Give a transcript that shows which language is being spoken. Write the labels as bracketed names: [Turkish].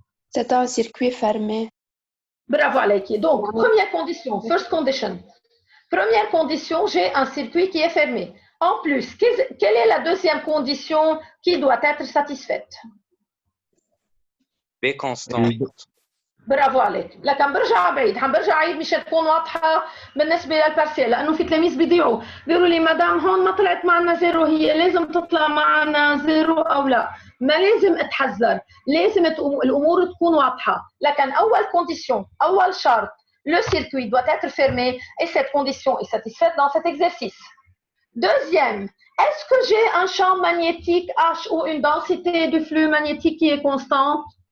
[French] C'est un circuit fermé. Bravo [Arabic] Alaiki. [French] Donc, première condition, first condition. Première condition, j'ai un circuit qui est fermé. En plus, quelle est la deuxième condition qui doit être satisfaite? B constant. [Arabic] برافو عليك. لكن برجع بعيد، برجع عيد مشان تكون واضحه بالنسبه للبارسيل، لانه في تلاميذ بيضيعوا بيقولوا لي مدام هون ما طلعت معنا زيرو، هي لازم تطلع معنا زيرو او لا؟ ما لازم اتحذر، لازم الامور تكون واضحه. لكن اول كونديسيون، اول شرط، [French] le circuit doit être fermé et cette condition est satisfaite dans cet exercice. Deuxième, est-ce que j'ai un champ magnétique H ou une densité du flux magnétique qui est constante?